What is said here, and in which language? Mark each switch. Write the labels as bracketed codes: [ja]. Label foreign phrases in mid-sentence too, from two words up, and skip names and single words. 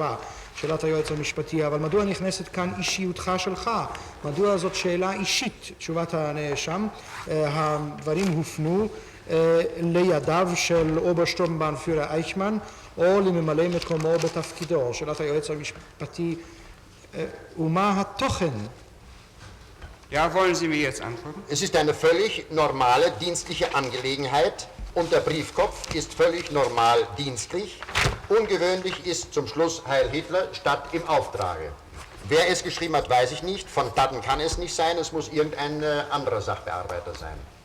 [he] שאלת היועץ המשפטי, אבל מדוע נכנסת כאן אישיותך שלך? מדוע זאת שאלה אישית? תשובת הנאשם, הדברים הופנו לידיו של אוברשטורמבאנפיורר אייכמן או לממלא מקומו בתפקידו. שאלת היועץ המשפטי, ומה התוכן? [de] Ja, wollen Sie mir jetzt antworten? Es ist eine völlig normale dienstliche Angelegenheit und der Briefkopf ist völlig normal dienstlich. Ungewöhnlich ist zum Schluss Heil Hitler statt im Auftrage. Wer es geschrieben hat, weiß ich nicht. Von Daten kann es nicht sein, es muss irgendein anderer Sachbearbeiter sein.